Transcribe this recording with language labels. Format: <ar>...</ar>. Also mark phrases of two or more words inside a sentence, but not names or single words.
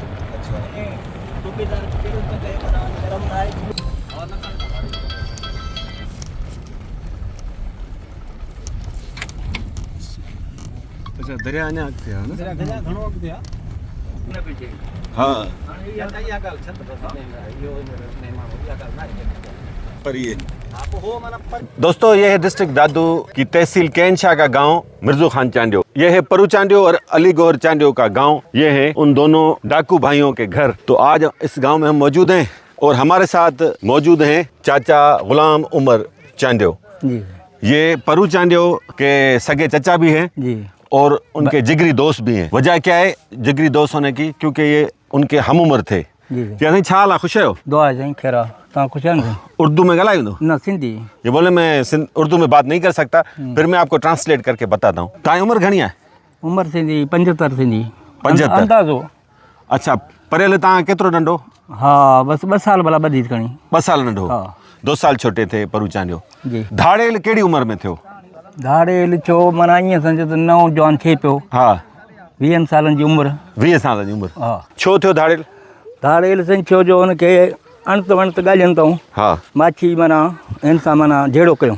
<sd>अच्छा दरिया अञा अॻिते आहे न? दरिया घणो अॻिते आहे। हाँ इहा ॻाल्हि छत इहो माण्हू इहा ॻाल्हि न आहे।</sd> <hi>पर ये आप हो माना पर दोस्तों, ये है डिस्ट्रिक्ट दादू की तहसील कैनशाह का गांव मिर्जू खान चांडियो। ये है परू चांडियो और अली गौहर चांडियो का गांव। ये है उन दोनों डाकू भाइयों के घर। तो आज इस गांव में हम मौजूद हैं और हमारे साथ मौजूद हैं चाचा गुलाम उमर चांडियो। जी ये परू चांडियो के सगे चचा भी हैं जी और उनके जिगरी दोस्त भी हैं। वजह क्या है जिगरी दोस्त होने की? क्योंकि ये उनके हम उम्र थे। जी क्या नहीं</hi> <sd>छा हाल आहे? ख़ुशि आहियो? दुआ साईं ख़ैरा तव्हां ख़ुशि आहियो? उर्दू में ॻाल्हाईंदो? न सिंधी।</sd> <hi>ये बोले मैं उर्दू में बात नहीं कर सकता, फिर मैं आपको ट्रांसलेट करके बताता हूँ।</hi> <sd>तव्हांजी उम्र घणी आहे? उमिरि थींदी 75 थींदी। 75 अंदाज़ो। अच्छा, परेल तव्हां केतिरो नंढो? हा बसि 2 साल भला ॿधी खणी। 2 साल नंढो? हा</sd> <hi>2 साल छोटे थे परू चांडियो। जी</hi> <sd>धाड़ेल कहिड़ी उम्र में थियो? धाड़ेल छो माना ईअं सम्झो त नओं जवान थिए पियो। हा 20 सालनि जी उमिरि। 20 साल जी उम्र। हा छो थियो धाड़ेल? धाड़ेल साईं छो जो हुनखे अणत वणत ॻाल्हियुनि अथऊं हा माछी माना हिन सां माना जहिड़ो कयूं।</sd>